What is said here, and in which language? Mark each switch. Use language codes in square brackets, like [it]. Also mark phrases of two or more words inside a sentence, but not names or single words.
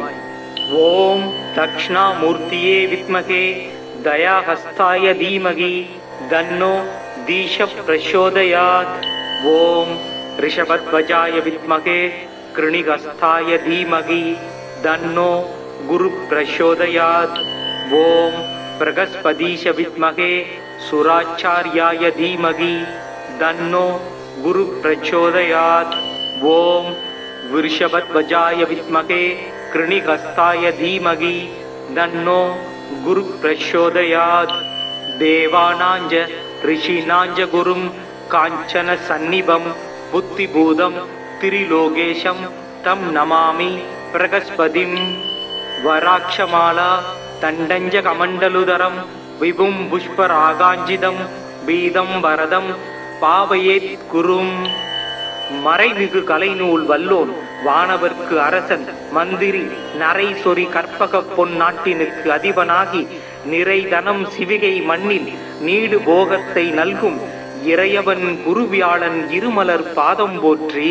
[sa] ॐ दक्षिणामूर्तये विद्महे दयाहस्ताय धीमहि तन्नो धीश प्रचोदयात्. ॐ वृषभध्वजाय विद्महे घृणिहस्ताय धीमहि तन्नो गुरु प्रचोदयात्. ओम बृहस्पतीश विद्महे सुराचार्याय धीमहि तन्नो गुरु प्रचोदयात्. ओम वृषभध्वजाय विद्महे कृणिहस्ताय धीमहि तन्नो गुरु प्रचोदयात्. देवानांच ऋषीणांच गुरुं कांचन सन्निभं बुद्धिभूतं त्रिलोकेशं तं नमामि बृहस्पतिं. वराक्षमाला तण्डञ्च कमण्डलुधरं विभुं पुष्परागाञ्जितं पीतं वरदं भावयेद् गुरुम्. [ta] மறைமிகு கலைநூல் வல்லோன் வானவர்க்கு அரசன் மந்திரி நரை சொறி கற்பக பொன் நாட்டினுக்கு அதிபனாகி நிறைதனம் சிவிகை மண்ணில் நீடு போகத்தை நல்கும் இறையவன் குருவியாளன் இருமலர் பாதம் போற்றி.